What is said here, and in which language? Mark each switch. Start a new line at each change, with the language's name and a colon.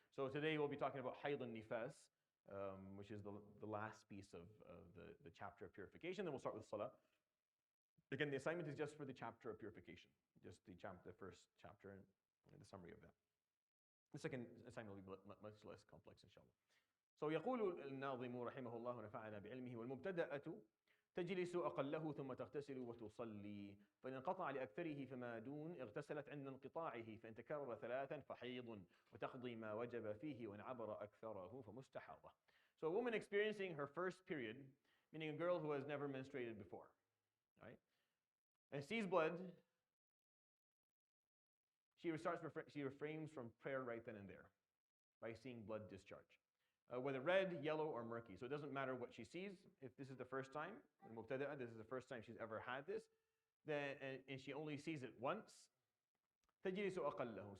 English: So today we'll be talking about hayd and nifas, which is the last piece of the chapter of purification. Then we'll start with salah. Again, the assignment is just for the chapter of purification, just the first chapter and the summary of that. The second assignment will be much less complex, inshallah.
Arabic: So يقول الناظم رحمه الله ونفعنا بعلمه والمبتدأة تجلس أقله ثم تغتسل وتصلي فإن انقطع لأكثره فما دون اغتسلت عند انقطاعه فإن تكرر 3 فحيض وتقضي ما وجب فيه وإن عبر أكثره فمستحاضة.
English: So a woman experiencing her first period, meaning a girl who has never menstruated before, right, and sees blood, she refrains from prayer right then and there by seeing blood discharge. Whether red, yellow, or murky. So it doesn't matter what she sees. If this is the first time, this is the first time she's ever had this, then and she only sees it once,
Arabic: تجلس أقله.